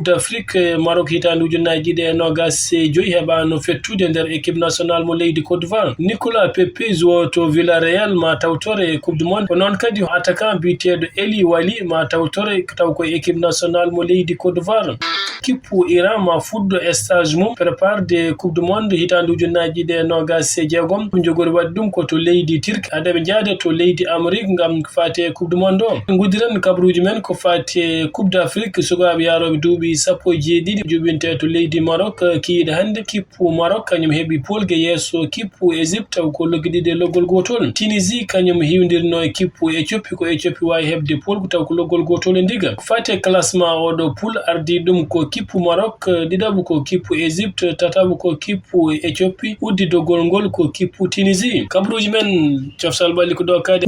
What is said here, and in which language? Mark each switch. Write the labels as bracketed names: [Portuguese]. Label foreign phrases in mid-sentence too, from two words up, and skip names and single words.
[Fula] d'Afrique Maroc hitandu junnaji de nogas joyi hebano fettude nder [French] équipe nationale [Fula] mo leydi Côte d'Ivoire Nicolas Pepe to Villarreal ma tawtore Coupe du Monde non kadi attaquant bitedo Eli Wali ma tawtore taw ko [French] équipe nationale [Fula] mo leydi Côte d'Ivoire kippu Iran ma fuddo stage mum [French] prépare de [Fula] Coupe du Monde hitandu junnaji de nogas jeegom jogori waddum ko to leydi Turk adabe jaade to leydi Amérique ngam fate Coupe du Monde ngudiren kabruji men ko fate Coupe d'Afrique sugabe yarobe duubi sappo jeedidi jubinte to leydi Maroc kiide hande kippu Maroc kanyum hebi polge yeso kippu Egypte ko logidide logol gotol Tunisie kanyum hiwdirno kippu Ethiopie ko Ethiopie wawi hebde polgu taw ko logol gotol ndiga fate classement odo pool ardi dum ko kippu Maroc didabu ko kippu Egypte tatabu ko kippu Ethiopie uddi dogol ngol ko kippu Tunisie kabruji men ciofsal balli ko do kade